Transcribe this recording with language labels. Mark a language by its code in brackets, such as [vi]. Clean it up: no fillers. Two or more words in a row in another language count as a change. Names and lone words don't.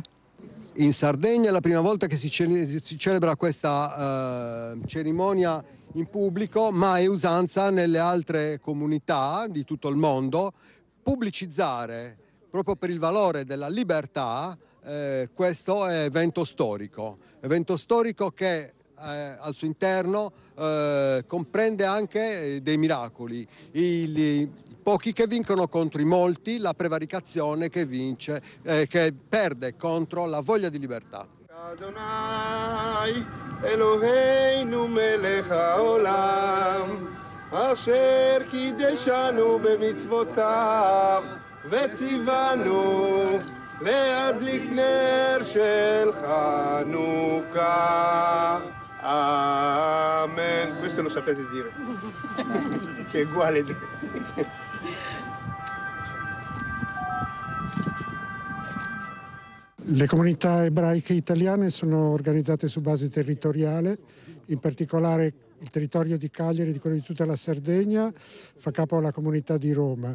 [it] In Sardegna è la prima volta che si celebra questa cerimonia in pubblico, ma è usanza nelle altre comunità di tutto il mondo pubblicizzare, proprio per il valore della libertà, questo evento storico che al suo interno comprende anche dei miracoli. Pochi che vincono contro i molti, la prevaricazione che vince, che perde contro la voglia di libertà. [he] אדוני אלוהינו מלך העולם אשר קידשנו במצוותיו וציוונו להדליק נר של חנוכה. [it] Amen. Questo lo sapete dire. Che è uguale. Le comunità ebraiche italiane sono organizzate su base territoriale, in particolare il territorio di Cagliari e quello di tutta la Sardegna fa capo alla comunità di Roma.